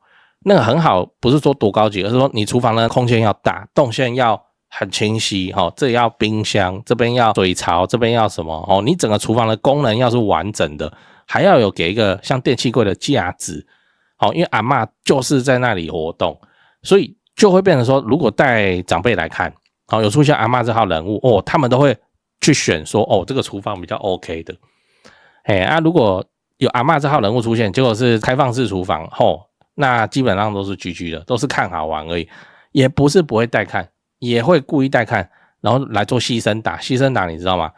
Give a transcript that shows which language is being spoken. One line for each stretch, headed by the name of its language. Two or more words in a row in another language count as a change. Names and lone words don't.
Chinese: 那個很好不是說多高級，而是說你廚房的空間要大，動線要很清晰這裡要冰箱，這邊要水槽，這邊要什麼你整個廚房的功能要是完整的，還要有給一個像電器櫃的架子因為阿嬷就是在那裡活動，所以就會变成說，如果帶長輩來看有出現阿嬷這號人物他們都會去選說這個廚房比較 OK 的。如果有阿嬷這號人物出現，結果是開放式廚房那基本上都是居的，都是看好玩而已，也不是不會帶看，也會故意帶看，然後來做犧牲打你知道嗎？